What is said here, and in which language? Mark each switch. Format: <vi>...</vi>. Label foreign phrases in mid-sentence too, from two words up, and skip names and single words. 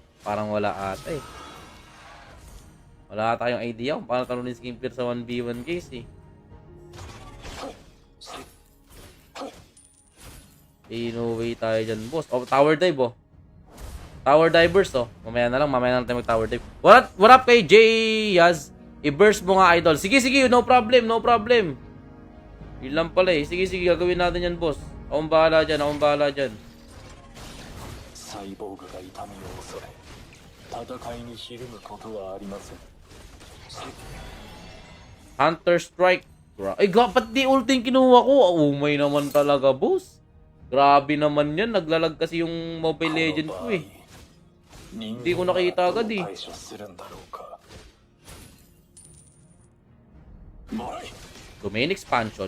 <tl>Parang wala ata eh. Wala tayong idea kung paano talunin si King Fear sa 1v1 case eh.</tl> <en>No way</en> <tl>tayo dyan, boss. Oh,</tl> <en>tower dive,</en> <tl>oh.</tl> <en>Tower divers,</en> <tl>oh. Mamaya na lang tayo mag-</tl> <en>tower dive. What up</en> <tl>kay Jay Yaz? I-burst mo nga, idol. Sige,</tl> <en>no problem, no problem.</en> <tl>Yun lang pala eh. Sige, gagawin natin yan, boss. Akong bahala dyan.</tl> <ja>サイボーグが痛みを恐れ戦いにひるむことはありません。</ja> <tl>Hunter Strike. Ay, pati di ulting kinuha ko. Umay naman talaga, boss. Grabe naman yan. Naglalag kasi yung Mobile Legends ko eh. Hindi ko nakita agad eh.</tl> <en>Domain expansion.</en>